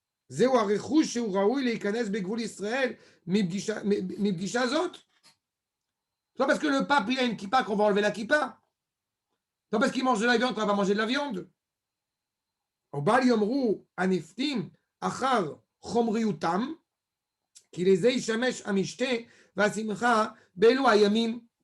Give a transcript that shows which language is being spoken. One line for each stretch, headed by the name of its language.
Hebrew: זהו הרכוש שהוא ראוי להיכנס בגבול ישראל מפגישה זאת.
French: C'est pas parce que le pape il a une kippa qu'on va enlever la kippa. C'est pas parce qu'il mange de la viande qu'on va pas manger de la viande.
Hebrew: Au bal yomru aniftim achar chomriutam כי לזה ישמש המשתה והשמחה באלו הימים.